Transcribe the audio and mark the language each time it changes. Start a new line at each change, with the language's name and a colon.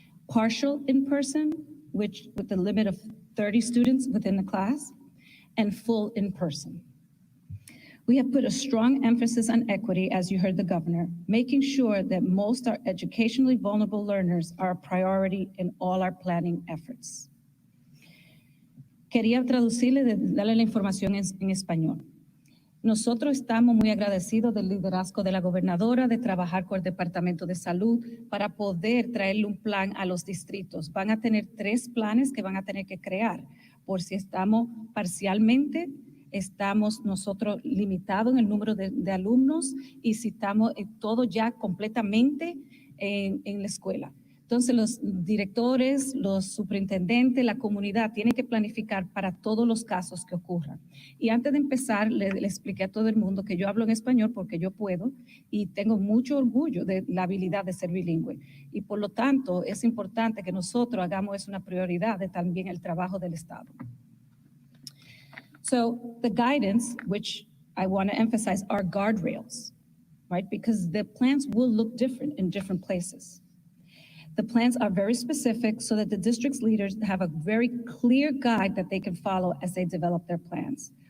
English: partial in-person, which with the limit of 30 students within the class, and full in-person. We have put a strong emphasis on equity, as you heard the governor, making sure that most our educationally vulnerable learners are a priority in all our planning efforts.
Spanish: Quería traducirle, darle la información en español. Nosotros estamos muy agradecidos del liderazgo de la gobernadora de trabajar con el Departamento de Salud para poder traerle un plan a los distritos. Van a tener 3 planes que van a tener que crear. Por si estamos parcialmente, estamos nosotros limitados en el número de alumnos y si estamos todo ya completamente en la escuela. Entonces los directores, los superintendentes, la comunidad tienen que planificar para todos los casos que ocurran. Y antes de empezar, le expliqué a todo el mundo que yo hablo en español porque yo puedo y tengo mucho orgullo de la habilidad de ser bilingüe. Y por lo tanto, es importante que nosotros hagamos eso una prioridad de también el trabajo del Estado.
English: So the guidance, which I want to emphasize, are guardrails, right? Because the plans will look different in different places. The plans are very specific so that the district's leaders have a very clear guide that they can follow as they develop their plans.